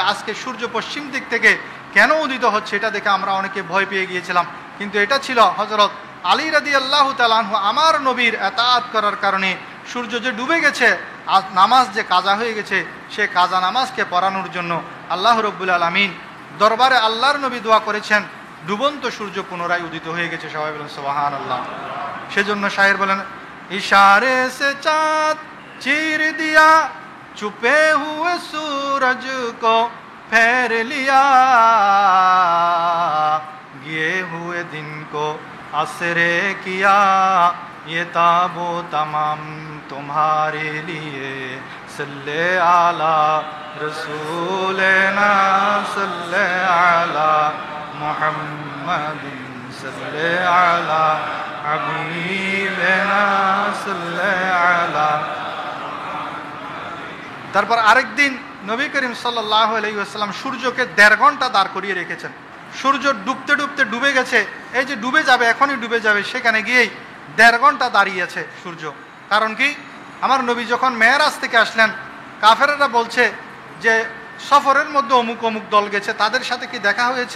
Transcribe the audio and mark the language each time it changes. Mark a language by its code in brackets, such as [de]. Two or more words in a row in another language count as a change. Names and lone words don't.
[bn] আজকে সূর্য পশ্চিম দিক থেকে কেন উদিত হচ্ছে এটা দেখে আমরা অনেকে ভয় পেয়ে গিয়েছিলাম, কিন্তু এটা ছিল হযরত আলী [ar] رضي الله تعالى عنه [bn] আমার নবীর ইতাআত করার কারণে সূর্য যে ডুবে গেছে, নামাজ যে কাজা হয়ে গেছে, সে কাজা নামাজকে পড়ানোর জন্য [ar] الله رب العالمين [bn] দরবারে আল্লাহর নবী দোয়া করেছেন, ডুবন্ত সূর্য পুনরায় উদিত হয়ে গেছে। সবাই বলেন সুবহানাল্লাহ। সেজন্য শায়ের বলেন, [ur] اشارے سے چاند چیر دیا چھپے ہوئے سورج کو پھیر لیا, گئے ہوئے دن کو عصرے کیا، یہ تابو تمام تمہارے لیے [ar] صل على رسولنا صل على محمد صل على حبيبنا صل على. [bn] তারপর আরেকদিন নবী করিম [ar] صلى الله عليه وسلم [bn] সূর্যকে 1.5 ঘন্টা দাঁড় করিয়ে রেখেছেন। সূর্য ডুবতে ডুবতে ডুবে গেছে, এই যে ডুবে যাবে, এখনই ডুবে যাবে, সেখানে গিয়েই 1.5 ঘন্টা দাঁড়িয়ে আছে সূর্য। কারণ কি? আমার নবী যখন মেরাজ থেকে আসলেন, কাফেররা বলছে যে সফরের মধ্যে অমুক অমুক দল গেছে, তাদের সাথে কি দেখা হয়েছে?